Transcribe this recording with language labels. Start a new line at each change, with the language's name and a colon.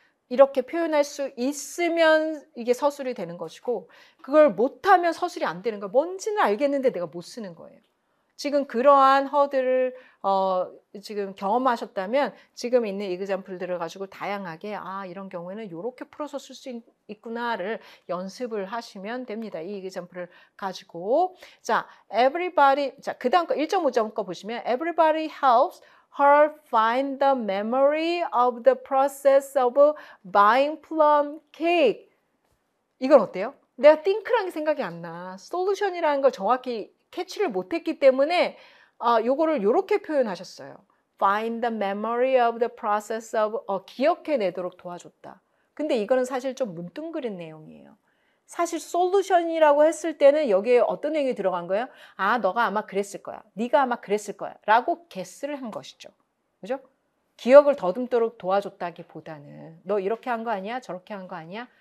Korean: 이렇게 표현할 수 있으면 이게 서술이 되는 것이고 그걸 못하면 서술이 안 되는 거예요. 뭔지는 알겠는데 내가 못 쓰는 거예요. 지금 그러한 허들을 지금 경험하셨다면 지금 있는 이그젬플들을 가지고 다양하게 이런 경우에는 이렇게 풀어서 쓸 수 있구나를 연습을 하시면 됩니다. 이 이그젬플을 가지고 자,
English: everybody
Korean: 자, 그다음 거 1.5점 거 보시면
English: everybody helps her find the memory of the process of buying plum cake.
Korean: 이건 어때요? 내가 think라는 게 생각이 안 나. solution이라는 걸 정확히 캐치를 못했기 때문에 요거를 요렇게 표현하셨어요.
English: Find the memory of the process of
Korean: 기억해내도록 도와줬다. 근데 이거는 사실 좀 문둥그린 내용이에요. 사실 솔루션이라고 했을 때는 여기에 어떤 내용이 들어간 거예요? 너가 아마 그랬을 거야. 네가 아마 그랬을 거야. 라고 guess를 한 것이죠. 그죠? 기억을 더듬도록 도와줬다기보다는 너 이렇게 한 거 아니야? 저렇게 한 거 아니야?